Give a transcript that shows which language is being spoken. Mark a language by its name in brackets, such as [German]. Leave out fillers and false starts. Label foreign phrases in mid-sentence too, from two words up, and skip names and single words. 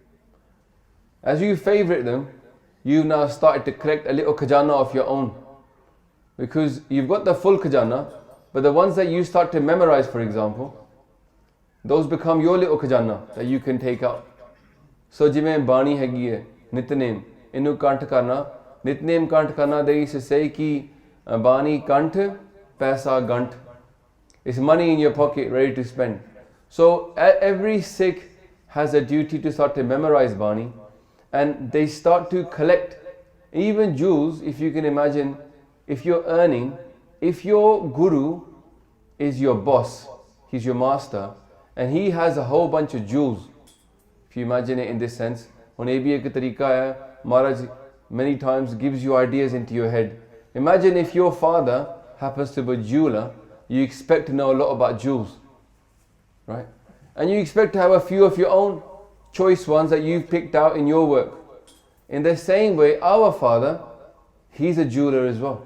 [English] As you favorite them, you've now started to collect a little khajana of your own, because you've got the full khajana, but the ones that you start to memorize, for example, those become your little khajana that you can take out. [Punjabi] So jiਵੇਂ ਬਾਣੀ ਹੈਗੀ ਹੈ ਨਿਤਨੇਮ, ਇਹਨੂੰ ਕੰਠ ਕਰਨਾ, ਨਿਤਨੇਮ ਕੰਠ ਕਰਨਾ, [English] they used to say [Punjabi] ਕਿ ਬਾਣੀ ਕੰਠ ਪੈਸਾ ਗੰਠ. [English] It's money in your pocket ready to spend. So every Sikh has a duty to start to memorize Bani, and they start to collect even jewels. If you can imagine, if you're earning, if your guru is your boss, he's your master, and he has a whole bunch of jewels. If you imagine it in this sense, on ABA [Hindi] का तरीका है, [English] Maharaj many times gives you ideas into your head. Imagine if your father happens to be a jeweler, you expect to know a lot about jewels, right? And you expect to have a few of your own choice ones that you've picked out in your work. In the same way, our father, he's a jeweler as well.